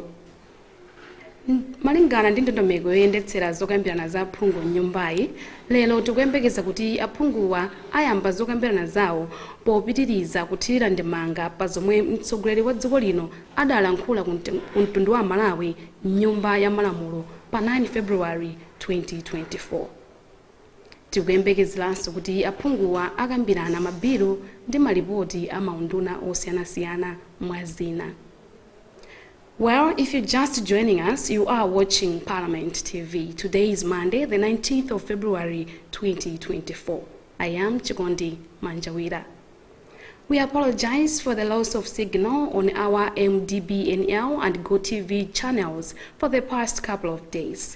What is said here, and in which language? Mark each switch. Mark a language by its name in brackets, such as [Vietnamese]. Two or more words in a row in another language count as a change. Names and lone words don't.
[Nyanja] Malingana ndi ndondomeko yoyendetsera zokambirana za phungu m'nyumbayi, lero tikuyembekeza kuti aphunguwa ayamba zokambirana zawo popitiriza kuthirira ndemanga pa zomwe mtsogoleri wa dziko lino adalankhula ku mtundu wa Malawi m'nyumba ya malamulo pa 9 February 2024. Tikuyembekezeranso kuti aphunguwa akambirana mabilu ndi malipoti a maunduna osiyanasiyana mwa zina. [English] Well, if you're just joining us, you are watching Parliament TV. Today is Monday, the 19th of February 2024. I am Chikondi Manjawira. We apologize for the loss of signal on our MDBNL and GoTV channels for the past couple of days.